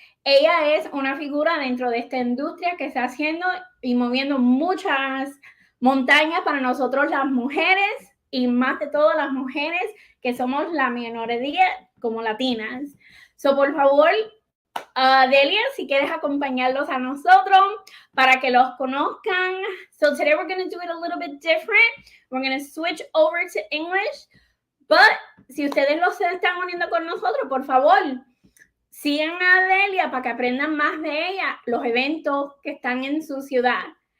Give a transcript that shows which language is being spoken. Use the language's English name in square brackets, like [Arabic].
[Spanish] Ella es una figura dentro de esta industria que está haciendo y moviendo muchas montañas para nosotros las mujeres y más de todo las mujeres que somos la minoría como latinas. Por favor, Delia, si quieres acompañarlos a nosotros para que los conozcan. [English] Today we're going to do it a little bit different. We're going to switch over to English. But [Spanish] si ustedes los están uniendo con nosotros, por favor, sigan a Delia para que aprendan más de ella, los eventos que están en su ciudad.